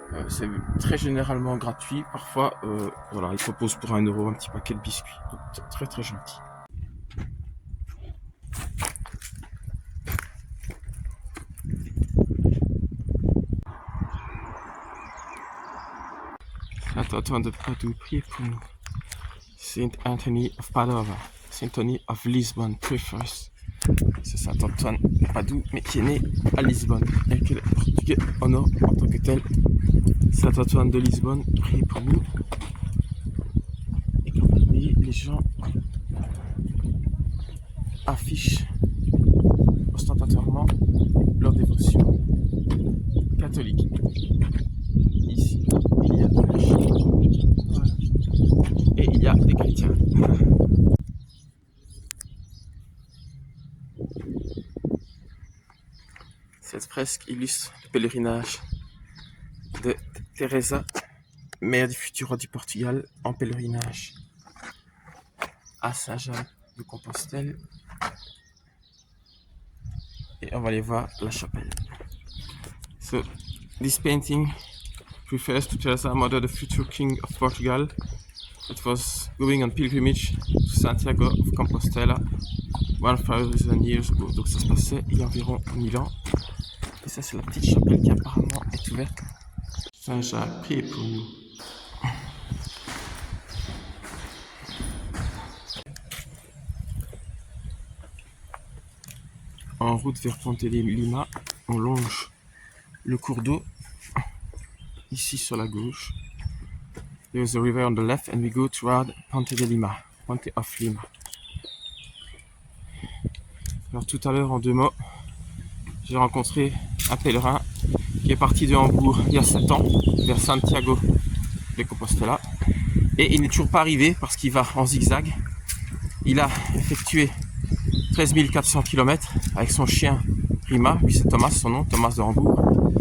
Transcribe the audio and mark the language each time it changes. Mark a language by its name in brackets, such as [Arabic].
[French] C'est très généralement gratuit. Parfois, voilà, ils proposent pour 1€ un petit paquet de biscuits. Donc, très très gentil. Saint Antoine de Padoue, priez pour nous. [English] Saint Anthony of Padua, Saint Anthony of Lisbon, pray for us. [French] C'est Saint Antoine de Padoue, mais qui est né à Lisbonne et que le Portugais honore en tant que tel. Saint Antoine de Lisbonne, priez pour nous. Et comme vous voyez, les gens affichent ostentatoirement leur dévotion catholique. Ici, il y a un juif. Voilà. Et il y a des chrétiens. Cette fresque illustre le pèlerinage de Teresa, mère du futur roi du Portugal, en pèlerinage à Saint-Jacques-de-Compostelle. Et on va aller voir la chapelle. [English] So, this painting refers to Teresa, mother of the future king of Portugal. It was going on pilgrimage to Santiago of Compostela 1000 years ago. [French] Donc ça se passait il y a environ 1000 ans. Et ça c'est la petite chapelle qui apparemment est ouverte. Saint-Jacques, priez pour nous. En route vers Ponte de Lima, on longe le cours d'eau, ici sur la gauche. [English] There is a river on the left and we go toward Ponte de Lima, Ponte of Lima. [French] Alors tout à l'heure, en 2 mots, j'ai rencontré un pèlerin qui est parti de Hambourg il y a 7 ans vers Santiago de Compostela et il n'est toujours pas arrivé parce qu'il va en zigzag. Il a effectué 13 400 km avec son chien Rima, lui c'est Thomas son nom, Thomas de Hambourg.